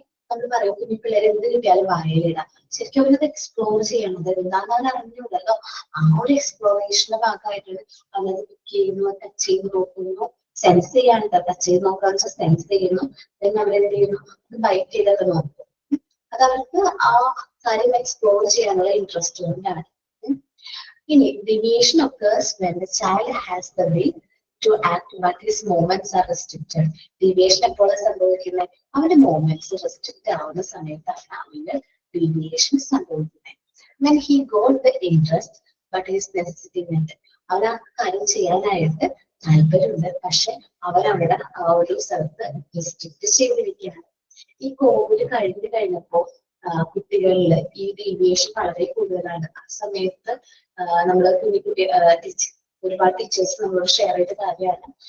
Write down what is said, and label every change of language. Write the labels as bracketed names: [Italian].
[Malayalam] നമ്മൾ പറയും കുഞ്ഞു പിള്ളേരെ എന്ത് കിട്ടിയാലും വായലിടാം. ശരിക്കും അവരത് എക്സ്പ്ലോർ ചെയ്യണത് എന്താണെന്ന് അറിഞ്ഞൂടല്ലോ. ആ ഒരു എക്സ്പ്ലോറേഷന്റെ ഭാഗമായിട്ടാണ് അവരത് പിക്ക് ചെയ്യുന്നു, ടച്ച് ചെയ്ത് നോക്കുന്നു, സെൻസ് ചെയ്യാണ്. ടച്ച് ചെയ്ത് നോക്കാന്ന് വെച്ചാൽ സെൻസ് ചെയ്യുന്നു. then അവരെന്ത് ചെയ്യുന്നു, അത് ബൈറ്റ് ചെയ്തൊക്കെ നോക്കും. അത് അവർക്ക് ആ കാര്യം എക്സ്പ്ലോർ ചെയ്യാനുള്ള ഇൻട്രസ്റ്റ് കൊണ്ടാണ്. [English] ഇനി deviation occurs when the child has the will to act but his movements are restricted. [Malayalam] Deviation എപ്പോഴാണ് സംഭവിക്കുന്നത്? അവന്റെ മൂവ്മെന്റ്സ് റെസ്ട്രിക്റ്റ് ആവുന്ന സമയത്താണ് അവന്റെ deviation സംഭവിക്കുന്നത്. [English] When he got the interest but his necessity met. [Malayalam] അവൻ ആ കാര്യം ചെയ്യാനായിട്ട് താല്പര്യമുണ്ട്, പക്ഷെ അവരവിടെ ആ ഒരു സ്ഥലത്ത് റെസ്ട്രിക്റ്റ് ചെയ്തിരിക്കുകയാണ്. ഈ കോവിഡ് കഴിഞ്ഞപ്പോ കുട്ടികളില് ഈ ഡീവിയേഷൻ വളരെ കൂടുതലാണ്. ആ സമയത്ത് നമ്മള് കുഞ്ഞി ഒരുപാട് ടീച്ചേഴ്സ് നമ്മളോട് ഷെയർ ചെയ്ത കാര്യമാണ്.